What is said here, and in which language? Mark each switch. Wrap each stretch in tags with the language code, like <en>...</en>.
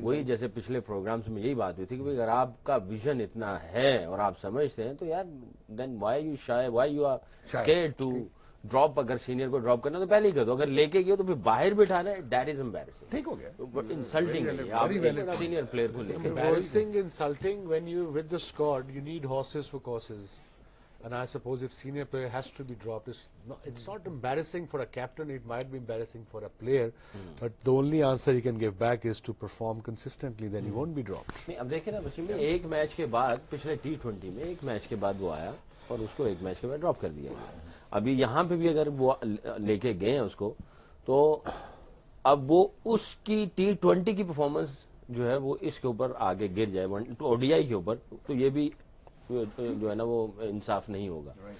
<ur>وہی جیسے پچھلے پروگرامز میں یہی بات ہوئی تھی کہ اگر آپ کا ویژن اتنا ہے اور آپ سمجھتے ہیں تو یار</ur> <en>Then why you are scared to drop.</en> <ur>اگر سینئر کو ڈراپ کرنا تو پہلے ہی کر دو. اگر لے کے گئے تو پھر باہر بٹھانا ہے,</ur> <en>That is embarrassing.</en> <ur>ٹھیک ہو گیا, انسلٹنگ ہے آپ سینئر پلیئر کو لے کے.</ur> <en>Embarrassing, insulting when you with the squad you need horses for courses, and I suppose if senior player has to be dropped, it's not embarrassing for a captain. It might be embarrassing for a player, but the only answer you can give back is to perform consistently. Then you won't be dropped.</en> <ur>نہیں, اب دیکھیں نا وسیم بھائی, ایک match کے بعد پچھلے T20 میں ایک میچ کے بعد وہ آیا اور اس کو ایک میچ کے بعد ڈراپ کر دیا گیا. ابھی یہاں پہ بھی اگر وہ لے کے گئے ہیں اس کو, تو اب وہ اس کی T20 کی پرفارمنس جو ہے وہ اس کے اوپر آگے گر جائے ODI کے اوپر, تو یہ بھی جو ہے نا وہ انصاف نہیں ہوگا.</ur>